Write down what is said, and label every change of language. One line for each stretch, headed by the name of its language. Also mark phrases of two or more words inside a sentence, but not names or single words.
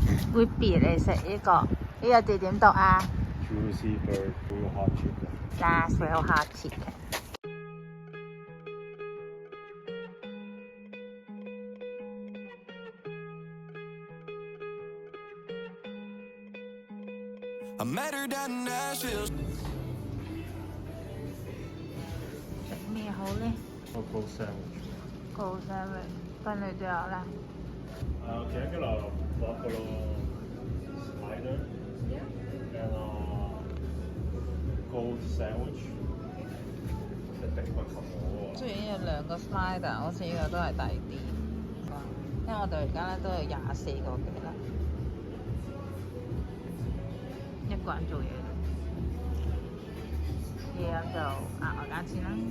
Cantonese: Whippy 嚟食呢個，呢個字點讀啊
English: Juicy bird grill hot chicken。？Nashville hot chicken。 I met her down in Nashville.
Cantonese: 食咩好咧
English: Local sandwich。？Cold sandwich，
Cantonese: 跟住之後咧，
English: Can I get a buffalo slider? And a gold sandwich.
Cantonese: 一定不及我喎。雖然有兩個 slider，好似呢個都係抵啲，因為我哋而家咧都有24個幾啦，一個人做嘢，嘢飲就額外加錢啦。